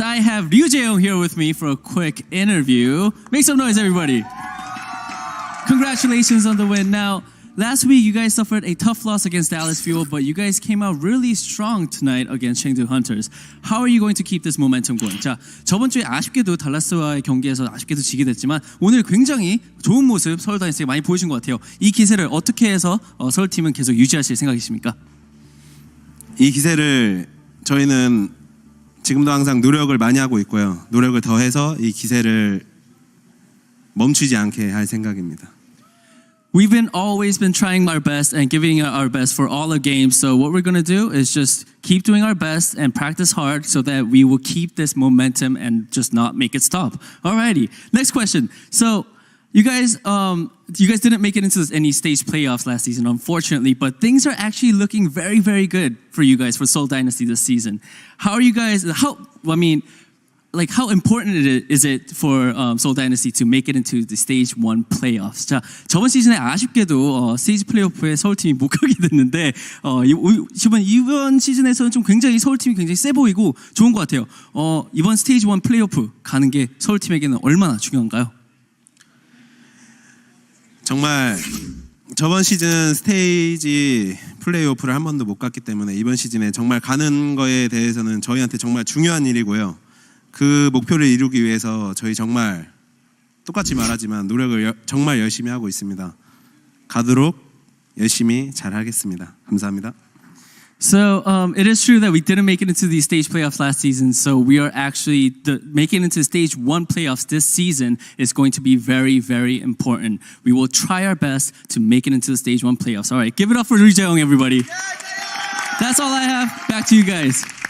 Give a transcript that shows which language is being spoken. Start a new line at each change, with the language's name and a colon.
English: I have Ryu Jae-Hong here with me for a quick interview. Make some noise, everybody. Congratulations on the win. Now, last week you guys suffered a tough loss against Dallas Fuel, but you guys came out really strong tonight against Chengdu Hunters. How are you going to keep this momentum going?
Korean: 자, 저번 주에 아쉽게도 달라스와의 경기에서 아쉽게도 지게 됐지만 오늘 굉장히 좋은 모습 서울 다이너스가 많이 보여준 것 같아요. 이 기세를 어떻게 해서 서울팀은 계속 유지하실 생각이십니까? 이 기세를 저희는 지금도 항상 노력을 많이 하고 있고요. 노력을 더해서 이 기세를 멈추지 않게 할 생각입니다.
English: We've always been trying our best and giving our best for all the games. So what we're going to do is just keep doing our best and practice hard so that we will keep this momentum and just not make it stop. Alrighty, next question. So you guys didn't make it into any stage playoffs last season, unfortunately, but things are actually looking very, very good for you guys for Seoul Dynasty this season. How are you guys? How important is it for Seoul Dynasty to make it into the stage 1 playoffs?
Korean: 자, 저번 시즌에 아쉽게도 스테이지 플레이오프에 서울팀이 못 가게 됐는데 이번 시즌에서는 좀 굉장히 서울팀이 굉장히 세 보이고 좋은 것 같아요. 이번 스테이지 1 플레이오프 가는 게 서울팀에게는 얼마나 중요한가요? 정말 저번 시즌 스테이지 플레이오프를 한 번도 못 갔기 때문에 이번 시즌에 정말 가는 거에 대해서는 저희한테 정말 중요한 일이고요. 그 목표를 이루기 위해서 저희 정말 똑같이 말하지만 노력을 정말 열심히 하고 있습니다. 가도록 열심히 잘 하겠습니다. 감사합니다.
English: So it is true that we didn't make it into the stage playoffs last season. So we are actually making it into stage 1 playoffs this season is going to be very, very important. We will try our best to make it into the stage 1 playoffs. All right, give it up for Ryu Jae-Hong, everybody. That's all I have. Back to you guys.